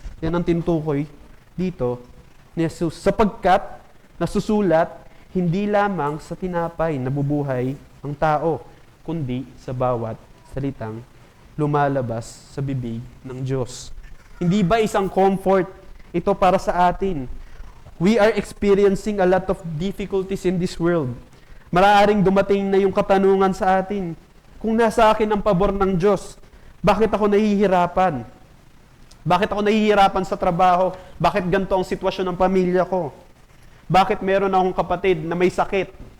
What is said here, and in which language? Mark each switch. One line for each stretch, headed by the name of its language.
Filipino: Yan ang tintukoy dito ni Jesus. Sapagkat nasusulat, hindi lamang sa tinapay nabubuhay ang tao, kundi sa bawat salitang lumalabas sa bibig ng Diyos. Hindi ba isang comfort ito para sa atin?
English: We are experiencing a lot of difficulties in this world.
Filipino: Maaaring dumating na yung katanungan sa atin, kung nasa akin ang pabor ng Diyos, bakit ako nahihirapan? Bakit ako nahihirapan sa trabaho? Bakit ganito ang sitwasyon ng pamilya ko? Bakit meron akong kapatid na may sakit?